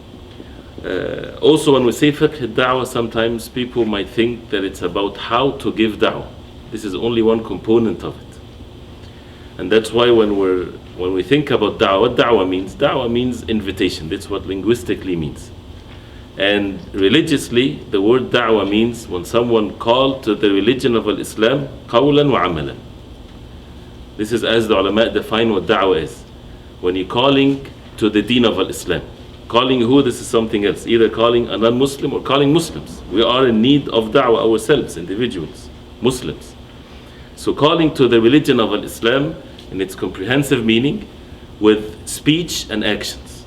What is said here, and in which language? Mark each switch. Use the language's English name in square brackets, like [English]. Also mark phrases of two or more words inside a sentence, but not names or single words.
[English] Also, when we say [Arabic] فقه الدعوة, [English] sometimes people might think that it's about how to give da'wah. This is only one component of it. And that's why when we think about da'wah, what da'wah means invitation. That's what linguistically means. And religiously, the word da'wah means when someone called to the religion of Islam, [Arabic] قولا وعملا. [English] This is as the ulama define what da'wah is. When you're calling to the deen of Islam. Calling who? This is something else. Either calling a non-Muslim or calling Muslims. We are in need of da'wah ourselves, individuals, Muslims. So calling to the religion of Islam in its comprehensive meaning with speech and actions.